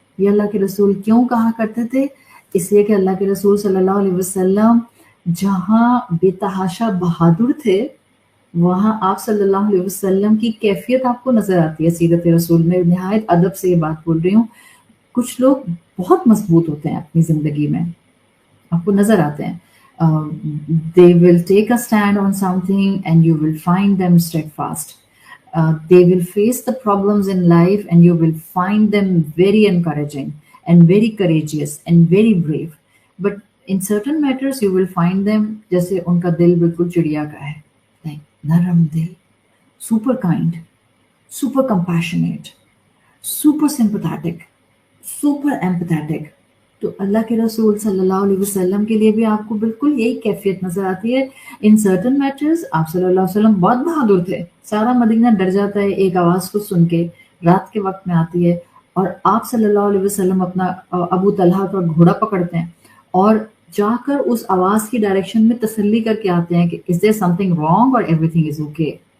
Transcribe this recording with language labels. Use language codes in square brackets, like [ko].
[ur] یہ اللہ کے رسول کیوں کہا کرتے تھے؟ اس لیے کہ اللہ کے رسول صلی اللہ علیہ وسلم جہاں بے تحاشا بہادر تھے وہاں آپ صلی اللہ علیہ وسلم کی کیفیت آپ کو نظر آتی ہے. سیرت رسول میں نہایت ادب سے یہ بات بول رہی ہوں. کچھ لوگ بہت مضبوط ہوتے ہیں اپنی زندگی میں، آپ کو نظر آتے ہیں. [en] They will take a stand on something and you will find them steadfast. They will face the problems in life and you will find them very encouraging and very courageous and very brave. But in certain matters you will find them [ur] جیسے ان کا دل بالکل چڑیا کا ہے، [en] like [ur] نرم دل، [en] super kind, super compassionate, super sympathetic, super empathetic. [ur] تو اللہ کے رسول صلی اللہ علیہ وسلم کے لیے بھی آپ کو بالکل یہی کیفیت نظر آتی ہے. ان سرٹن میٹرز آپ صلی اللہ علیہ وسلم بہت بہادر تھے. سارا مدینہ ڈر جاتا ہے ایک آواز کو سن کے، رات کے وقت میں آتی ہے، اور آپ صلی اللہ علیہ وسلم اپنا ابو طلحہ کا گھوڑا پکڑتے ہیں اور جا کر اس آواز کی ڈائریکشن میں تسلی کر کے آتے ہیں کہ [en] is there something wrong or everything is okay.